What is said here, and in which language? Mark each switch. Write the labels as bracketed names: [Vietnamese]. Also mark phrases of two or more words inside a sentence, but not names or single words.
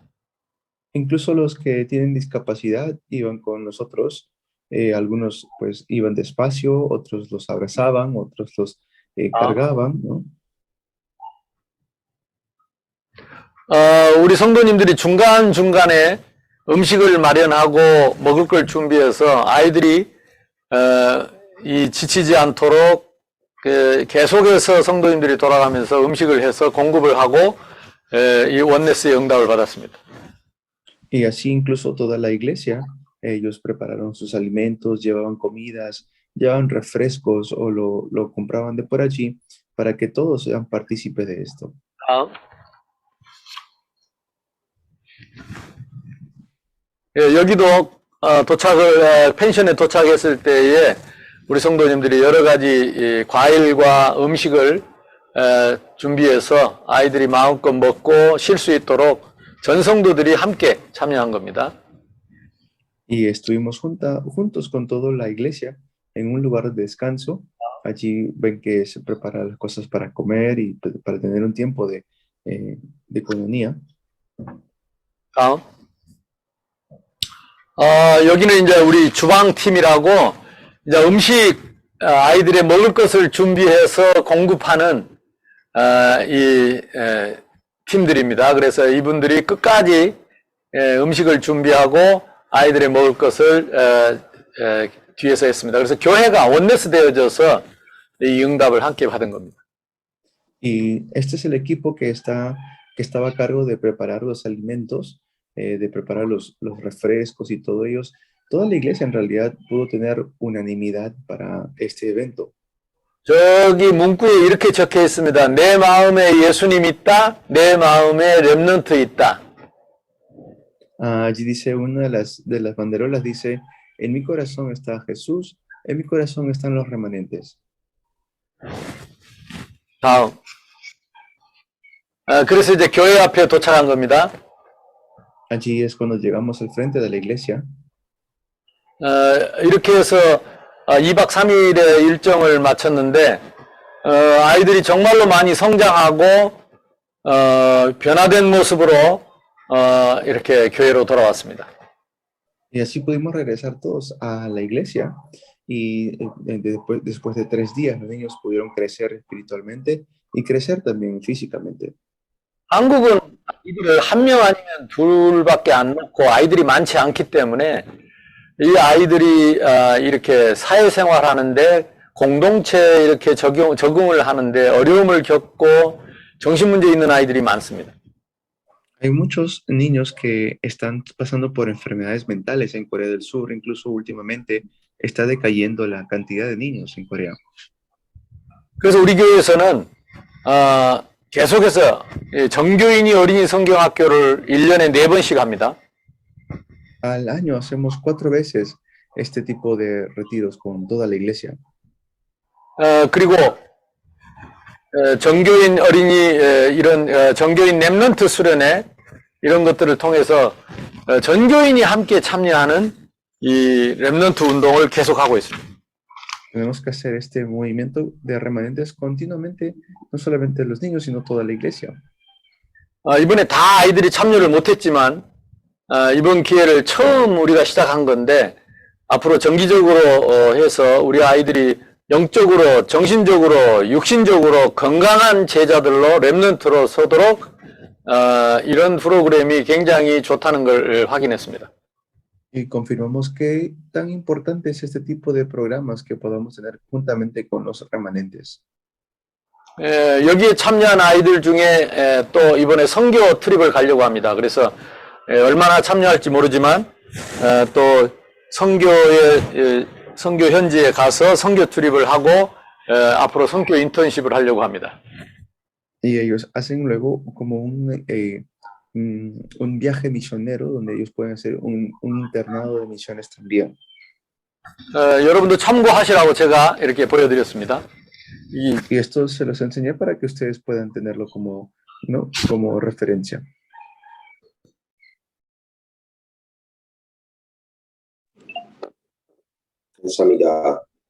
[Spanish] Incluso los que tienen discapacidad iban con nosotros. Algunos pues iban despacio, otros los abrazaban, otros los cargaban, ¿no? [Korean] 우리 성도님들이 중간중간에 음식을 마련하고 먹을 걸 준비해서 아이들이 이 지치지 않도록 계속해서 성도님들이 돌아가면서 음식을 해서 공급을 하고 이 원네스의 응답을 받았습니다. [Spanish] Y así incluso toda la iglesia, ellos prepararon sus alimentos, llevaban comidas, llevaban refrescos o lo compraban de por allí para que todos sean partícipes de esto. [Korean] 여기도 펜션에 도착했을 때에 우리 성도님들이 여러 가지 과일과 음식을 준비해서 아이들이 마음껏 먹고 쉴 수 있도록 전 성도들이 함께 참여한 겁니다. [Spanish] Y estuvimos juntos con toda la iglesia en un lugar de descanso. Allí ven que se preparan las cosas para comer y para tener un tiempo de coinonía. [Korean] 다음. 여기는 이제 우리 주방팀이라고 이제 음식 아이들의 먹을 것을 준비해서 공급하는 이 팀들입니다. 그래서 이분들이 끝까지 음식을 준비하고 아이들의 먹을 것을 뒤에서 했습니다. 그래서 교회가 원네스 되어져서 이 응답을 함께 받은 겁니다. [Spanish] Y este es el equipo que estaba a cargo de preparar los alimentos, de preparar los refrescos y todo ellos. Toda la iglesia en realidad pudo tener unanimidad para este evento. [Korean] 저기 문구에 이렇게 적혀 있습니다. 내 마음에 예수님 있다. 내 마음에 렘넌트 있다. [Spanish] Allí dice una de las banderolas, dice, en mi corazón está Jesús, en mi corazón están los remanentes. [Korean] 다음. 그래서 이제 교회 앞에 도착한 겁니다. [Spanish] Allí es cuando llegamos al frente de la iglesia. [Korean] 이렇게 해서 2박 3일의 일정을 마쳤는데 아이들이 정말로 많이 성장하고 변화된 모습으로 이렇게 교회로 돌아왔습니다. [Spanish] Y así pudimos regresar todos a la iglesia y después de 3 días los niños pudieron crecer espiritualmente y crecer también físicamente. [Korean] 한국은 아이들을 1명 아니면 2밖에 안 놓고 아이들이 많지 않기 때문에 이 아이들이 이렇게 사회생활하는데 공동체에 이렇게 적응을 하는데 어려움을 겪고 정신문제 있는 아이들이 많습니다. [Spanish] Hay muchos niños que están pasando por enfermedades mentales en Corea del Sur, incluso últimamente está decayendo la cantidad de niños en Corea. [Korean] 그래서 우리 교회에서는 계속해서 정교인이 어린이 성경학교를 1년에 4번씩 합니다. [Spanish] Al año hacemos 4 veces este tipo de retiros con toda la iglesia. [Korean] 그리고 정교인 어린이 이런 정교인 렘넌트 수련회 이런 것들을 통해서 전교인이 함께 참여하는 이 렘넌트 운동을 계속하고 있습니다. [Spanish] Tenemos que hacer este movimiento de remanentes continuamente, no solamente los niños, sino toda la iglesia. [Korean] 이번에 다 아이들이 참여를 못했지만 이번 기회를 처음 우리가 시작한 건데 앞으로 정기적으로 해서 우리 아이들이 영적으로, 정신적으로, 육신적으로 건강한 제자들로 렘넌트로 서도록 이런 프로그램이 굉장히 좋다는 걸 확인했습니다. [Spanish] Y confirmamos que tan importante es este tipo de programas que podamos tener juntamente con los remanentes. [Korean] 여기에 참여한 아이들 중에 또 이번에 선교 트립을 가려고 합니다. 그래서 얼마나 참여할지 모르지만 또 선교 현지에 가서 선교 트립을 하고 앞으로 선교 인턴십을 하려고 합니다. [Spanish] Y ellos hacen luego como un viaje misionero donde ellos pueden hacer un internado de misiones también. [Korean] 여러분도 참고하시라고 제가 이렇게 보여드렸습니다. [Spanish] Y esto se los enseñé para que ustedes puedan tenerlo como, ¿no? como referencia. [Korean] 감사합니다.